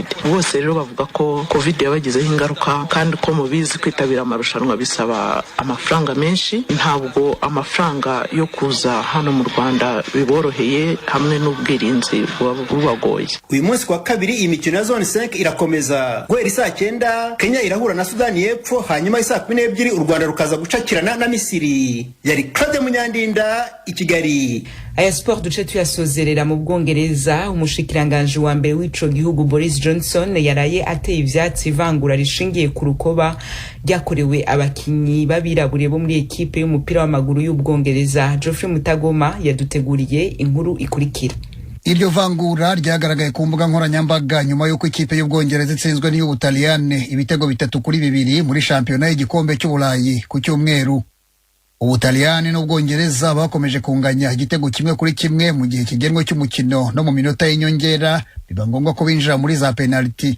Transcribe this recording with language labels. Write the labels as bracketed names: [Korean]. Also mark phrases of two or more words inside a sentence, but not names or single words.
[Kinyarwanda] Bose rero bavuga ko COVID yabagizeho ingaruka, kandi ko mubizi kwitabira amarushanwa bisaba amafaranga menshi, ntabwo amafaranga yo kuza hano mu Rwanda biboroheye, hamwe n'ubwirinzi bubagoye. Uyu munsi kwa kabiri imikino ya zone 5 irakomeza. Guhera saa 9 Kenya irahura na Sudani y'Epfo, hanyuma saa 12 u Rwanda rukaza gucakirana na Misiri. Yari Claude Munyandinda i Kigali. [Rundi] Aya sport duce tuyasozerera mu Bwongereza. Umushikiranganje wa mbere w'ico gihugu Boris Johnson yaraye ateye ivyatsi ivangura rishingiye ku rukoba ryakorewe abakinyi babirabure bo muri ekipe y'umupira w'amaguru y'Ubwongereza. [Kinyarwanda] Geoffrey Mutagoma yaduteguriye inkuru ikurikira. Iryo vangura ryagaragaye ku mbuga nkoranyambaga nyuma y'uko ikipe y'Ubwongereza itsinzwe n'iy'Ubutaliyane ibitego 3-2 muri shampiyona y'igikombe cy'Uburayi ku cyumweru. Ubutaliyani n'Ubwongereza bakomeje kunganya igitego 1-1 mu gihe kigenwe cy'umukino, no mu minota y'inyongera biba ngombwa ko binjira muri za penalty.